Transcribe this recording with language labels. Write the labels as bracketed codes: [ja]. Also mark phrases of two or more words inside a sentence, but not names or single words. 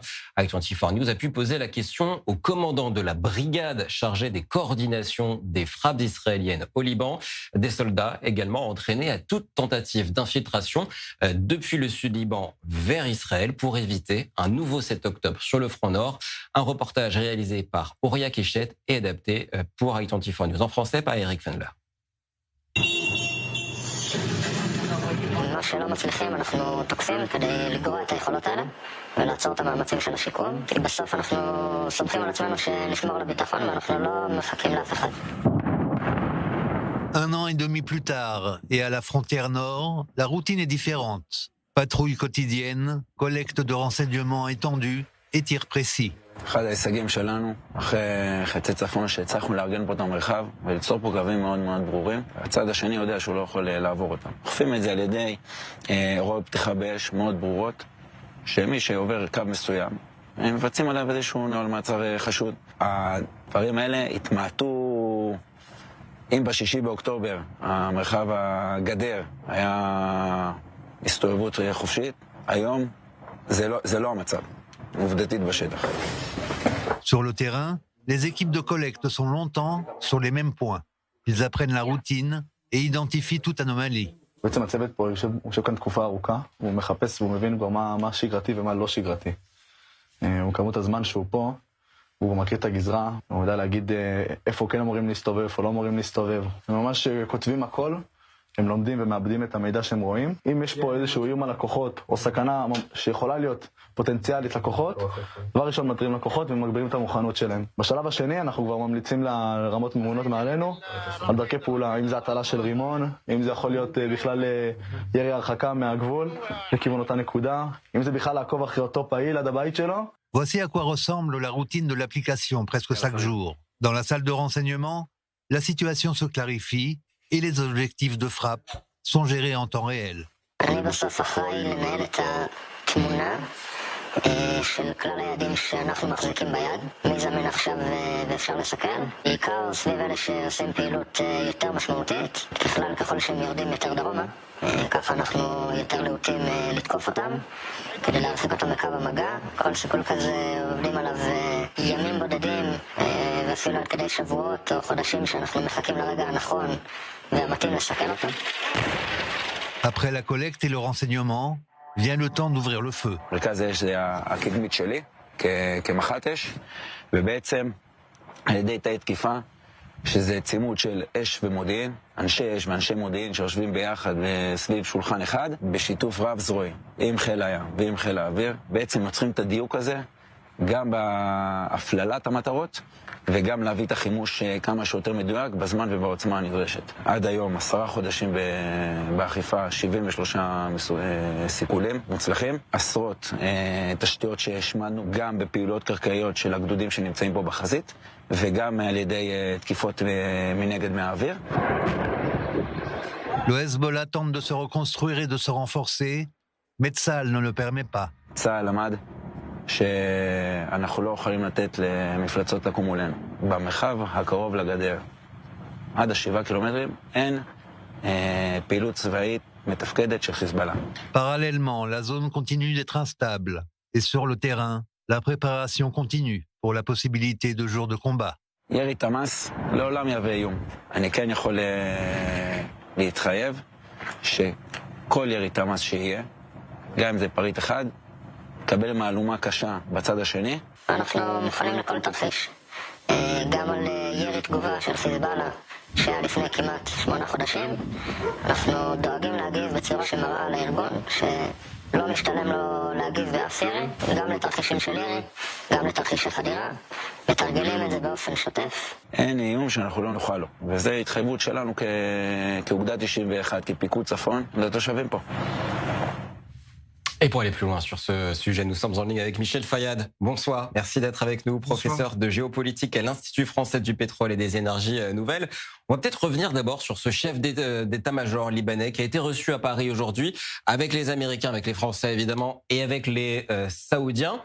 [fr] Act24 News a pu poser la question au commandant de la brigade chargée des coordinations des frappes israéliennes au Liban, des soldats également entraînés à toute tentative d'infiltration depuis le sud-Liban vers Israël pour éviter un nouveau 7 octobre sur le front nord. Un reportage réalisé par Auria Kéchet et adapté pour Act24 News en français par Eric Fendler. [he] שלא מצליחים, אנחנו תוקפים כדי לגרוע את היכולות האלה ולעצור את המאמצים של השיקום, כי בסוף אנחנו סומכים על עצמנו שנשמור על הביטחון ואנחנו לא מחכים לאף אחד. [fr] Un an et demi plus tard, et à la frontière nord, la routine est différente. Patrouille quotidienne, collecte de renseignements étendus et tirs précis. [he] אחד ההישגים שלנו, אחרי חצי צפון שהצלחנו לארגן פה את המרחב וליצור פה קווים מאוד מאוד ברורים, הצד השני יודע שהוא לא יכול לעבור אותם. אוכפים את זה על ידי הוראות פתיחה באש מאוד ברורות, שמי שעובר קו מסוים, הם מבצעים עליו איזשהו נוהל מעצר חשוד. הדברים האלה התמעטו, אם בשישי באוקטובר המרחב הגדר היה הסתובבות חופשית, היום זה לא המצב. [fr] Sur le terrain, les équipes de collecte sont longtemps sur les mêmes points. Ils apprennent la routine et identifient toute anomalie. [he] בעצם הצוות פה יושב כאן תקופה ארוכה, הוא מחפש והוא מבין כבר מה שגרתי ומה לא שגרתי. הוא כמות הזמן שהוא פה, הוא מכיר את הגזרה, הוא יודע להגיד איפה כן אמורים להסתובב, איפה לא אמורים להסתובב. הם ממש כותבים הכל, הם לומדים ומאבדים את המידע שהם רואים. אם יש פה איזשהו איום על לקוחות או סכנה שיכולה להיות פוטנציאלית לקוחות, דבר ראשון מתרים לקוחות ומגבירים את המוכנות שלהם. בשלב השני אנחנו כבר ממליצים לרמות ממונות מעלינו על דרכי פעולה, אם זה הטלה של רימון, אם זה יכול להיות בכלל ירי הרחקה מהגבול לכיוון אותה נקודה, אם זה בכלל לעקוב אחרי אותו פעיל עד הבית שלו. [fr] Voici à quoi ressemble la routine de l'application presque chaque jour. Dans la salle de renseignement, la situation se clarifie et les objectifs de frappe sont gérés en temps réel. [he] אני בסוף אחראי לנהל את התמונה של כלל היעדים שאנחנו מחזיקים ביד, מי זמין עכשיו ואפשר לסכן, בעיקר סביב אלה שעושים פעילות יותר משמעותית, ככלל ככל שהם יורדים יותר דרומה, ככה אנחנו יותר להוטים לתקוף אותם, כדי להרחיק אותם מקו המגע. כל סיכול כזה עובדים עליו ימים בודדים, ואפילו עד כדי שבועות או חודשים שאנחנו מחכים לרגע הנכון והמתאים לסכן אותם. [fr] Après la collecte et le renseignement, vient le temps d'ouvrir le feu. [he] מרכז האש זה הקדמית שלי, כמח"ט אש, ובעצם על ידי תאי תקיפה, שזה צימוד של אש ומודיעין, אנשי אש ואנשי מודיעין שיושבים ביחד סביב שולחן אחד, בשיתוף רב זרועי, עם חיל הים ועם חיל האוויר, בעצם יוצרים את הדיוק הזה, גם בהפללת המטרות, וגם להביא את החימוש כמה שיותר מדויק בזמן ובעוצמה הנדרשת. עד היום 10 חודשים באכיפה, 73 סיכולים מוצלחים, עשרות תשתיות שהשמדנו גם בפעילויות קרקעיות של הגדודים שנמצאים פה בחזית, וגם על ידי תקיפות מנגד מהאוויר. [fr] Le Hezbollah tente de se reconstruire et de se renforcer, mais Tsahal ne le permet pas. [he] צה"ל למד שאנחנו לא יכולים לתת למפלצות לקום מולנו. במרחב הקרוב לגדר, עד 7 קילומטרים, אין פעילות צבאית מתפקדת של חיזבאללה. [fr] Parallèlement, la zone continue d'être instable. Et sur le terrain, la préparation continue pour la possibilité de jours de combat. [he] ירי תמ"ס לעולם יהווה איום. אני כן יכול להתחייב שכל ירי תמ"ס שיהיה, גם אם זה פריט אחד, קבל מהלומה קשה בצד השני. אנחנו מוכנים לכל תרחיש. גם על ירי תגובה של חיזבאללה שהיה לפני כמעט 8 חודשים. אנחנו דואגים להגיב בצורה שמראה לארגון שלא משתלם לו להגיב באף ירי, גם לתרחישים של ירי, גם לתרחישי חדירה. מתרגלים את זה באופן שוטף. אין איום שאנחנו לא נוכל לו, וזו התחייבות שלנו כאוגדה 91, כפיקוד צפון, לתושבים פה. [fr] Et pour aller plus loin sur ce sujet, nous sommes en ligne avec Michel Fayad. Bonsoir, merci d'être avec nous, professeur de géopolitique à l'Institut français du pétrole et des énergies nouvelles. On va peut-être revenir d'abord sur ce chef d'état-major libanais qui a été reçu à Paris aujourd'hui avec les Américains, avec les Français évidemment et avec les Saoudiens.